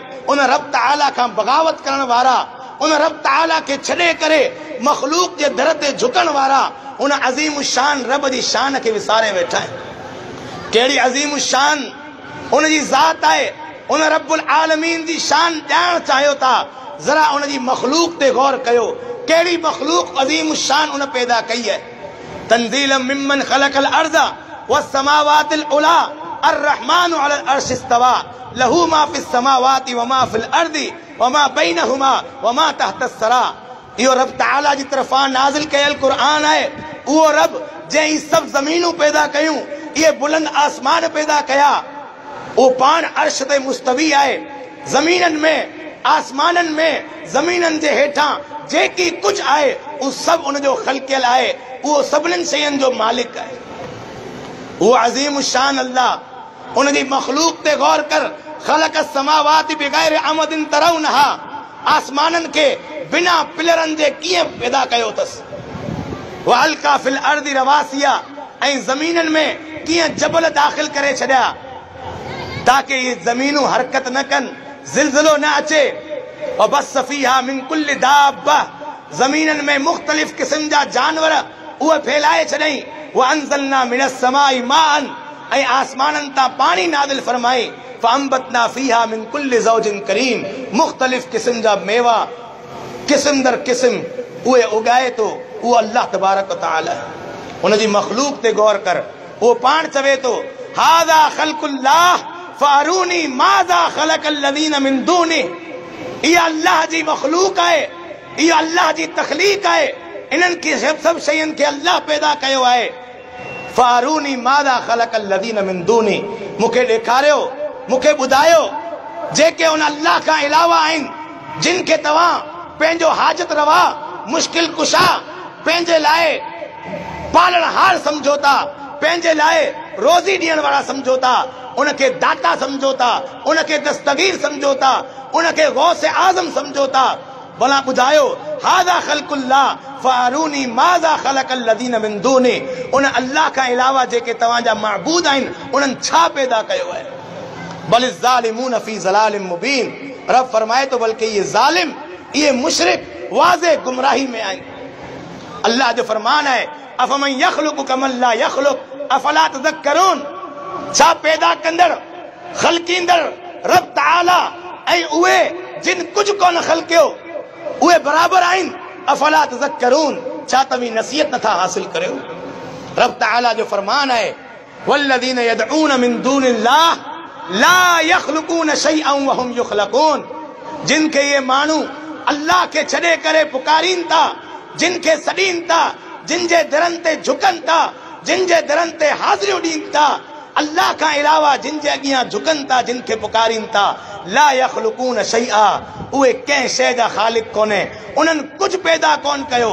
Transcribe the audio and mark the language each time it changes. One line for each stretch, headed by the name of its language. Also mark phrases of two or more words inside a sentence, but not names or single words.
Sindhi: उन रब तआला खां बग़ावत करण वारा, उन रब तआला खे छॾे करे मख़लूक जे दर ते झुकण वारा, उन अज़ीम शान रब जी शान खे विसारे वेठा आहिनि। कहिड़ी अज़ीम शान उन जी ज़ात आहे। उन रब्बुल आलमीन जी शान ॼाणण चाहियो था, ज़रा उन जी मख़लूक ते गौर कयो, कहिड़ी मख़लूक अज़ीम शान उन पैदा कई है।
Arabic: تنزيلا ممن خلق الأرض والسماوات العلى الرحمن على العرش استوى له ما في السماوات وما في الأرض وما بينهما وما تحت الثرى.
Sindhi: इहो रब तआला जी तरफ़ां नाज़िल कयल क़ुर्आन आहे। उहो रब जंहिं सभु ज़मीनूं पैदा कयूं, इहे बुलंद आसमान पैदा कया, उहो पाण अर्श ते मुस्तवी आहे। ज़मीननि में, आसमाननि में, ज़मीननि जे हेठां जेकी कुझु आहे, उहो सभु उनजो ख़ल्क़ियल आहे। उहो सभिनीनि शयुनि जो मालिक आहे। वो अजीम शान अल्लाह उनकी मखलूक ते गौर कर।
Arabic: خلق السماوات بغير عمد ترونها,
Sindhi: आसमानन के बिना पिलरन जे कीअं पैदा कयो अथसि।
Arabic: وألقى في الأرض رواسي,
Sindhi: ऐं ज़मीनन में कीअं जबल दाख़िल करे छॾिया ताकि ये ज़मीनूं हरकत न कनि, ज़िलज़िलो न अचे।
Arabic: وبث فيها من كل دابة,
Sindhi: ज़मीनन में मुख़्तलिफ़ क़िस्म जा जानवर उहे फैलाए छॾई।
Arabic: وأنزلنا من السماء ماء,
Sindhi: ऐं आसमाननि तां पाणी नाज़िल फरमाई।
Arabic: فأنبتنا فيها من كل زوج كريم,
Sindhi: मुख़्तलिफ़ क़िस्म जा मेवा क़िस्म दर क़िस्म उहे उगाए तो वो अल्लाह तबारक व तआला है। उनजी मखलूक ते गौर कर। वो पाण चवे तो
Arabic: هذا خلق الله فأروني ماذا خلق الذين من دونه,
Sindhi: इहा अल्लाह जी मखलूक आहे, इहा अल्लाह जी तख़लीक़ आहे, इन्हनि खे सभु शयुनि खे अल्लाह पैदा कयो आहे।
Arabic: فأروني ماذا خلق الذين من دونه,
Sindhi: मूंखे ॾेखारियो, मूंखे ॿुधायो जेके उन अल्लाह खां अलावा आहिनि, जिन खे तव्हां पंहिंजो हाजत रवा मुश्किल कुशा पंहिंजे लाइ पालणहार समझो था, पंहिंजे लाइ रोज़ी ॾियण वारा समझो था, उनखे दाता समझो था, उनखे दस्तगीर समझो था, उनखे गौस आज़म समझो था। भला ॿुधायो
Arabic: هذا خلق الله فأروني ماذا خلق الذين من دونه,
Sindhi: उन अल्लाह खां अलावा जेके तव्हांजा महबूद आहिनि उन्हनि छा पैदा कयो आहे।
Arabic: بل الظالمون في ضلال مبين,
Sindhi: रब फरमाए तो बल्कि ये ज़ालिम, ये मुशरिक वाज़े गुमराही में आहिनि। अल्लाह जो फरमान है
Arabic: أفمن يخلق كمن لا يخلق أفلا تذكرون,
Sindhi: छा पैदा कंदड़ ख़ल्क़ींदड़ रब तआला ऐं उहे जिन कुझु कोन ख़ल्क़ियो उहे बराबर आहिनि।
Arabic: أفلا تذكرون,
Sindhi: छा तव्हीं नसीहत नथा हासिल करियो। रब तआला जो फरमान है
Arabic: والذين يدعون من دون الله لا يخلقون شيئا وهم يخلقون,
Sindhi: जिनखे ये माण्हू अल्लाह के छॾे करे पुकारीन था, जिनखे सॾीन था, जिन जे दरनि ते झुकनि था, जिन जे दरनि ते हाज़िरियूं ॾियनि था, अल्लाह खां अलावा जिन जे अॻियां झुकनि था, जिन खे पुकारीन था,
Arabic: لا يخلقون شيئا,
Sindhi: उहे कंहिं शइ जा ख़ालिक़ कोन्हे, उन्हनि कुझु पैदा कोन कयो।